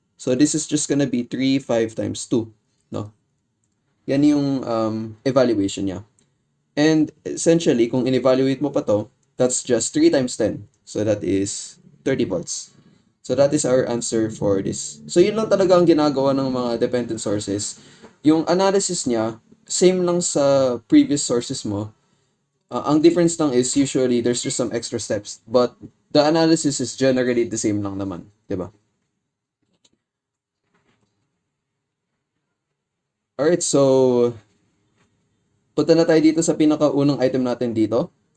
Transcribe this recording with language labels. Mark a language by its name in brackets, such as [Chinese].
[English] So, this is just gonna be 3, 5 times 2. [Filipino] No? Yan yung evaluation niya. [English] And essentially, [Filipino] kung in-evaluate mo pa to, [English] that's just 3 times 10. So, that is 30 volts. So, that is our answer for this. [Filipino] So, yun lang talaga ang ginagawa ng mga dependent sources. Yung analysis niya, same lang sa previous sources mo. Ang difference lang [English] is usually there's just some extra steps. But the analysis is generally the same lang naman. [Filipino] Diba? Alright, so punta na tayo dito sa pinakaunang item natin dito.